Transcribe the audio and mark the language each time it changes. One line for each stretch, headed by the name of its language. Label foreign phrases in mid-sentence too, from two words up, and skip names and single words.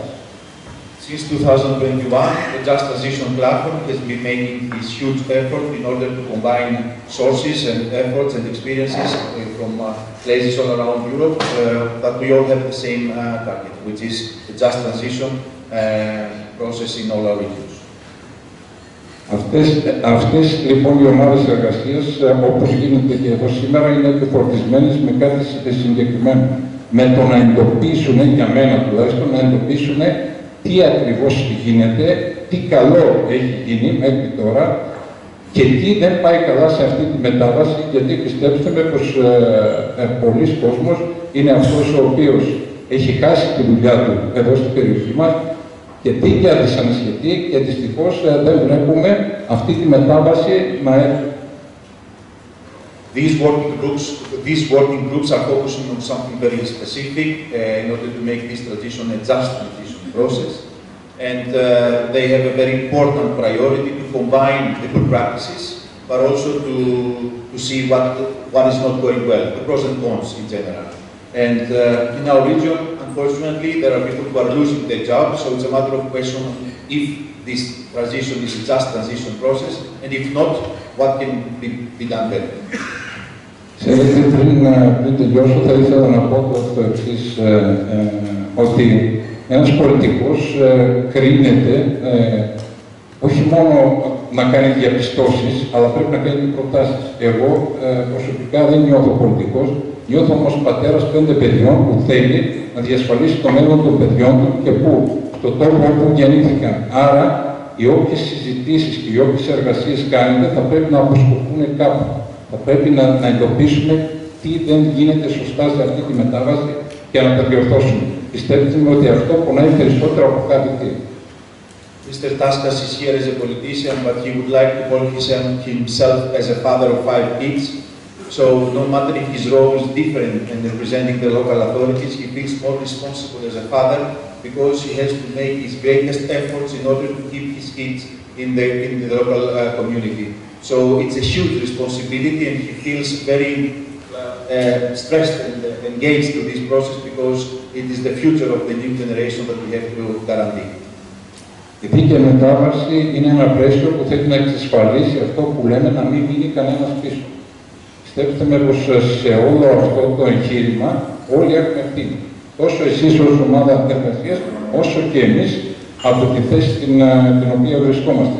English: Since 2021, the Just Transition Platform has been making this huge effort in order to combine sources and efforts and experiences from places all around Europe that we all have the same target, which is the Just Transition process in all our regions.
Greek: Αυτές λοιπόν οι ομάδες εργασίας, όπως γίνεται και εδώ σήμερα, είναι επιφορτισμένες με κάτι συγκεκριμένο. Με το να εντοπίσουν, για μένα τουλάχιστον, να εντοπίσουν τι ακριβώς γίνεται, τι καλό έχει γίνει μέχρι τώρα και τι δεν πάει καλά σε αυτή τη μετάβαση, γιατί πιστέψτε με πως πολλοί κόσμος είναι αυτός ο οποίος έχει χάσει τη δουλειά του εδώ στην περιοχή μας και δίκαια δυσανασχετεί και δυστυχώς δεν βλέπουμε αυτή τη μετάβαση να έρθει.
English: These working groups are focusing on something very specific in order to make this transition a just transition process. And they have a very important priority to combine the good practices, but also to see what is not going well, the pros and cons in general. And in our region, unfortunately, there are people who are losing their jobs, so it's a matter of question if this transition is a just transition process, and if not, what can be done better.
Greek: Ξέρετε, πριν τελειώσω, θα ήθελα να πω το εξής, ότι ένας πολιτικός κρίνεται όχι μόνο να κάνει διαπιστώσεις, αλλά πρέπει να κάνει προτάσεις. Εγώ προσωπικά δεν νιώθω πολιτικός, νιώθω όμως πατέρας 5 παιδιών που θέλει να διασφαλίσει το μέλλον των παιδιών του και που στον τόπο όπου γεννήθηκαν. Άρα, οι όποιες συζητήσεις και οι όποιες εργασίες κάνετε θα πρέπει να αποσκοπούν κάπου. Θα πρέπει να εντοπίσουμε τι δεν γίνεται σωστά σε αυτή τη μετάβαση και να τα διορθώσουμε. Πιστεύετε ότι αυτό πονάει περισσότερο από κάτι τι.
English: Mr. Taskas is here as a politician, but he would like to call himself as a father of 5 kids. So no matter if his role is different in representing the local authorities, he feels more responsible as a father because he has to make his greatest efforts in order to keep his kids in the local community. So it's a huge responsibility, and he feels very stressed and engaged to this process because it is the future of the new generation that we have to guarantee.
Greek: Η δίκαιη μετάβαση είναι ένα πλαίσιο που θέλει να εξασφαλίσει αυτό που λέμε να μην μείνει κανένας πίσω. Πιστέψτε με πως σε όλο αυτό το εγχείρημα όλοι έχουμε ευθύνη. Τόσο εσείς ως ομάδα εργασίας, όσο και εμείς από τη θέση την οποία βρισκόμαστε.